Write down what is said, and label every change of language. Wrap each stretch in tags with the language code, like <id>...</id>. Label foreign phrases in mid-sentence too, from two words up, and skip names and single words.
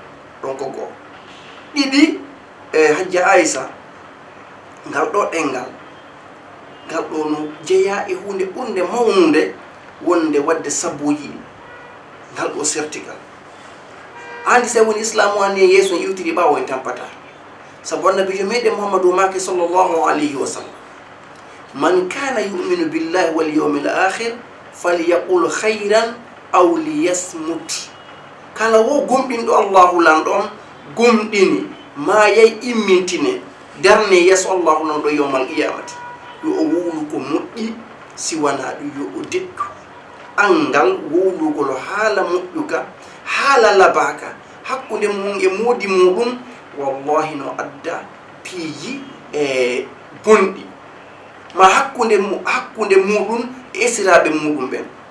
<ff>ɗon ko goo ɗiɗi e hajja Aissa ngal ɗo ɗengal ngal ɗo no jeeya e hunde ɓurde mawnude wonde wadde sabuji ngal ɗo sertigal andi sa woni islamu anni yeeso en iwtiri ɓawo en tampata sabu annabijo meɗen Muhammadu make</ff> <ar>صلى الله عليه وسلم من كان يؤمن بالله واليوم الآخر فليقل خيرا أو ليصمت.</ar> <ff>Kala wo gomɗinɗo allahu lanɗon gomɗini ma yay immintine darne yeso allahu lanɗo</ff> <ar>يوم القيامة</ar> <ff>yo o wowlu ko moƴƴi siwana ɗum yo o deɗɗu angal wowlugol haala moƴƴuka haala labaka hakkude mum e moodi muɗum wallahi no adda piiji e bonɗi ma hakkunde muɗum e esiraɓe muɗum ɓen.</ff>